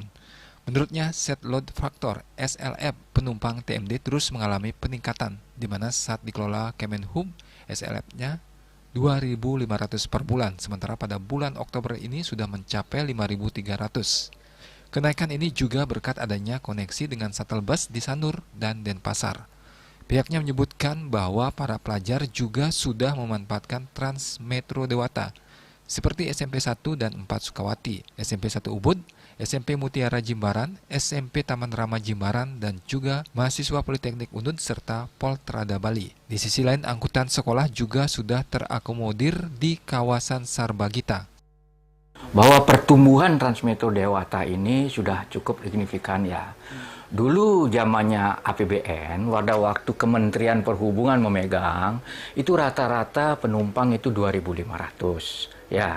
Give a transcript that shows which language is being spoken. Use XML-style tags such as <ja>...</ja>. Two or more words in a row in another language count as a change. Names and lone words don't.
<id>Menurutnya,</id> <en>set load factor</en> <id>SLF penumpang TMD terus mengalami peningkatan, di mana saat dikelola Kemenhub, SLF-nya 2.500 per bulan, sementara pada bulan Oktober ini sudah mencapai 5.300. Kenaikan ini juga berkat adanya koneksi dengan</id> <en>shuttle bus</en> <id>di Sanur dan Denpasar. Pihaknya menyebutkan bahwa para pelajar juga sudah memanfaatkan Trans Metro Dewata, seperti SMP 1 dan 4 Sukawati, SMP 1 Ubud, SMP Mutiara Jimbaran, SMP Taman Rama Jimbaran, dan juga mahasiswa Politeknik Unut serta Poltrada Bali. Di sisi lain, angkutan sekolah juga sudah terakomodir di kawasan Sarbagita. Bahwa pertumbuhan Transmetro Dewata ini sudah cukup signifikan ya. Dulu zamannya APBN, pada waktu Kementerian Perhubungan memegang, itu rata-rata penumpang itu 2.500 ya.</id>